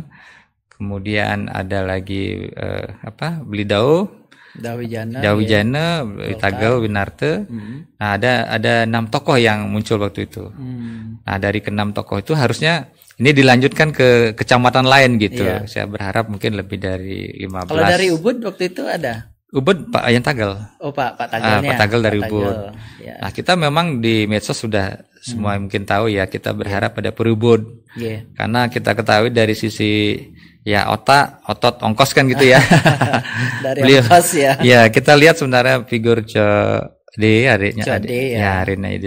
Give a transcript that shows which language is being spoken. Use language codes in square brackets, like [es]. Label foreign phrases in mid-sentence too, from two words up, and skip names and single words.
[id] Kemudian ada lagi Belidau, Dawijana, Tagaw, Winarte. Nah, ada 6 tokoh yang muncul waktu itu. Nah, dari ke-6 tokoh itu harusnya ini dilanjutkan ke kecamatan lain gitu. Saya berharap mungkin lebih dari 15. Kalau dari Ubud waktu itu ada? Ubud Pak Ayan Tagal. Oh Pak Tagalnya. Pak Tagal dari Ubud. Nah, kita memang di medsos sudah semua mungkin tahu ya, kita berharap pada Perubud. Karena kita ketahui dari sisi otot ongkos kan gitu ya. Dari ongkos ya. Ya, kita lihat sebenarnya figur adiknya Rina itu